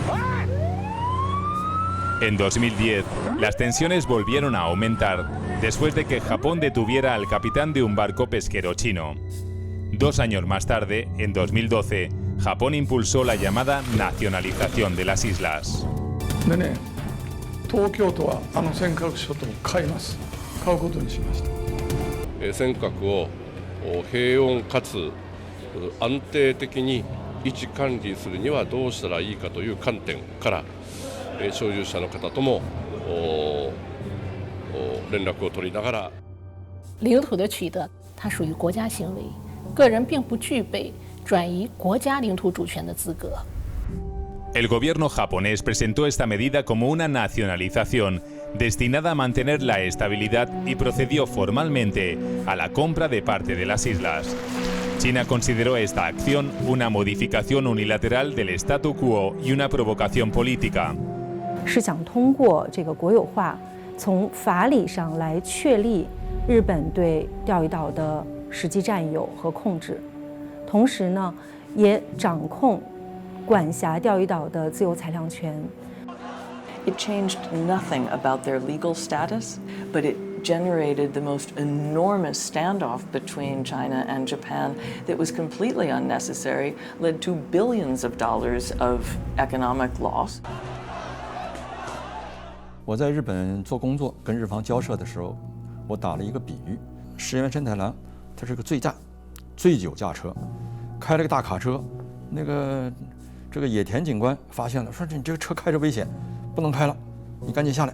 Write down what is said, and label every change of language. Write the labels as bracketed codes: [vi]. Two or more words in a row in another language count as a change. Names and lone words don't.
[es] En 2010, las tensiones volvieron a aumentar después de que Japón detuviera al capitán de un barco pesquero chino. 2 años más tarde, en 2012, Japón impulsó la llamada nacionalización de las islas. [ja] でね、東京都は尖閣諸島を買います。買うことにしました。尖閣を平穏かつ安定的に維持管理するにはどうしたらいいかという観点から所有者の方とも連絡を取りながら。 [zh] 领土的取得，它属于国家行为，个人并不具备 转移国家领土主权的资格。 [es] El gobierno japonés presentó esta medida como una nacionalización destinada a mantener la estabilidad y procedió formalmente a la compra de parte de las islas. China consideró esta acción una modificación unilateral del statu quo y una provocación política. [zh] 是想通过这个国有化，从法理上来确立日本对钓鱼岛的实际占有和控制。同时呢，也掌控、管辖钓鱼岛的自由裁量权。 [en] It changed nothing about their legal status, but it generated the most enormous standoff between China and Japan that was completely unnecessary, led to billions of dollars of economic loss. [zh] 我在日本做工作，跟日方交涉的时候，我打了一个比喻：石原慎太郎，他是个醉驾。醉酒驾车，开了个大卡车，这个野田警官发现了，说你这个车开着危险，不能开了，你赶紧下来。